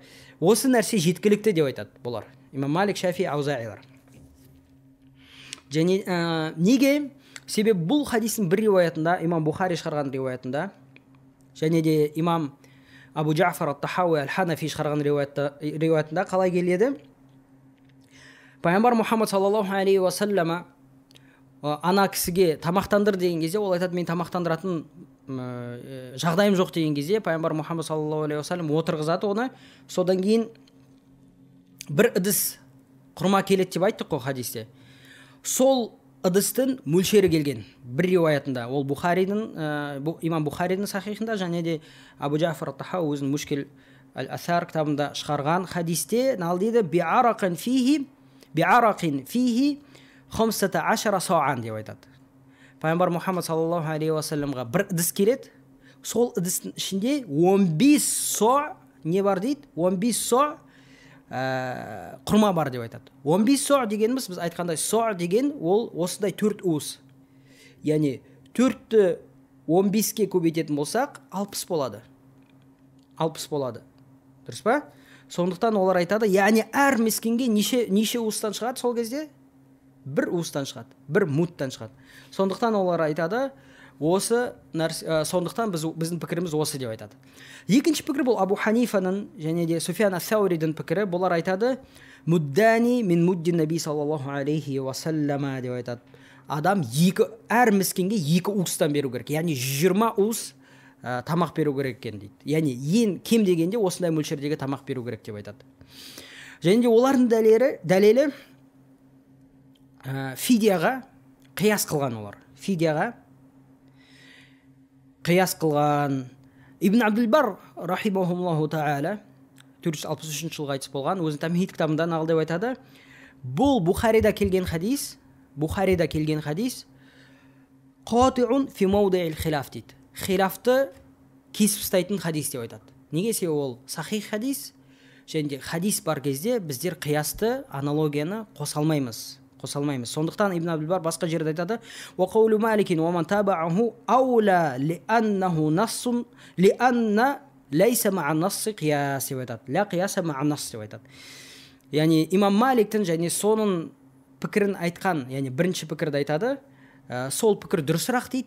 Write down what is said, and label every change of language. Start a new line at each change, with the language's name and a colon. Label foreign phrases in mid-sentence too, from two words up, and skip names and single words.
Kazakh: Осы нәрсе жеткілікті деп айтады бұлар. Имам Малик, Шафи, Аузаилар. Және неге? Себебі бұл хадистің бір риуаятында, имам Бухари шығарған риуаятында, және де имам Абу Джафар ат-Тахауи аль-Ханафи шығарған риуаятында қалай келеді? Пайғамбар Мұхаммад
Arabic: صلى الله عليه وسلم
Kazakh: ана кісіге тамақтандыр деген кезде, ол айтады, мен тамақтандыратын жағдайым жоқ деген кезде, пайғамбар Мұхаммад
Arabic: صلى الله عليه وسلم
Kazakh: отырғызады оны. Содан кейін бір ыдыс құрма келеді деп айттық қой хадисте. Сол ыдыстың мөлшері келген бір риуаятында. Ол имам Бухаридің сахихында, және де Абу Джафар ат-Тахауи өзінің Мушкил аль-Асар кітабында шығарған хадисте нал дейді
Arabic: بعرق فيه 15 صاعا
Kazakh: деп айтады. Пайғамбар Мұхаммад
Arabic: صلى الله عليه وسلم
Kazakh: бір ыдыс келеді. Сол ыдыстың ішінде 15 со не бар дейді? 15 со құрма бар деп айтады. 15 со дегеніміз, біз айтқандай со деген ол осындай 4 уыс. Яғни 4-ті 15-ке көбейтетін болсақ 60 болады. 60 болады. Дұрыс па? Сондықтан олар айтады, яғни әр мискенге неше уыстан шығады сол кезде? Бір уыстан шығады, бір муттан шығады. Сондықтан олар айтады, сондықтан біздің пікіріміз осы деп айтады. Екінші пікір бұл Абу Ханифаның және де Суфиян ас-Сауридің пікірі. Бұлар айтады,
Arabic: مدان من مد النبي صلى الله عليه وسلم
Kazakh: деп айтады. Адам әр мискенге 2 уыстан беру керек. Яғни 20 уыс тамақ беру керек екен дейді. Яғни ең кем дегенде осындай мөлшердегі тамақ беру керек деп айтады. Және де олардың дәлелі фидияға қияс қылған олар. Фидияға қияс қылған. Ибн Абдул-Бар
Arabic: رحمه الله تعالى
Kazakh: 463 жылға айтыс болған, өзінің Тамхид кітабында нақыл деп айтады. Бұл Бухарида келген хадис,
Arabic: قاطع في موضع الخلاف
Kazakh: дейді. Хилафты кесіп тастайтын хадис деп айтады. Неге? Себебі ол сахих хадис, және де хадис бар кезде біздер қиясты, аналогияны қоса алмаймыз. қоса алмаймыз. Сондықтан Ибн Абдул-Бар басқа жерде айтады:
Arabic: "وقول مالك ومن تابعه أولى لأنه نص لأن ليس مع النص قياس"
Kazakh: деп айтады.
Arabic: لا قياس مع النص
Kazakh: деп айтады. Яғни имам Маликтің және соның пікірін айтқан, яғни бірінші пікірді айтады. Сол пікір дұрысырақ дейді.